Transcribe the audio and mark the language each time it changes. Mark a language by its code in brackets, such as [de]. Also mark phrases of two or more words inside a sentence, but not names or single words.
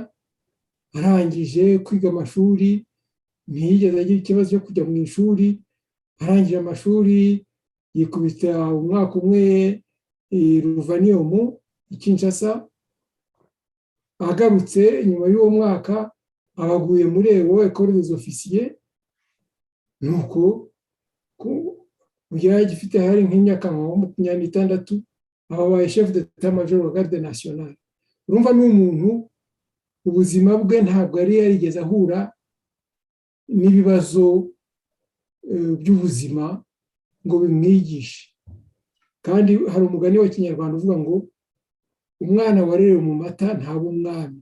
[rw] Arangije kwiga amashuri ntiyigeze agira ikibazo cyo kujya mu ishuri, arangije amashuri yikubita umwaka umwe Ruvanium i Kinshasa. Agarutse nyuma y'uwo mwaka abaguye muri École des Officiers, nuko yari agifite hari nk'imyaka 26 abaye [fr] chef d'état-major [rw] wa [fr] garde nationale. [rw] Urumva ni umuntu ubuzima bwe ntabwo yari yarigeze ahura n'ibibazo by'ubuzima ngo bimwigishe. Kandi hari umugani wa Kinyarwanda uvuga ngo umwana warerewe mu mata ntaba umwami.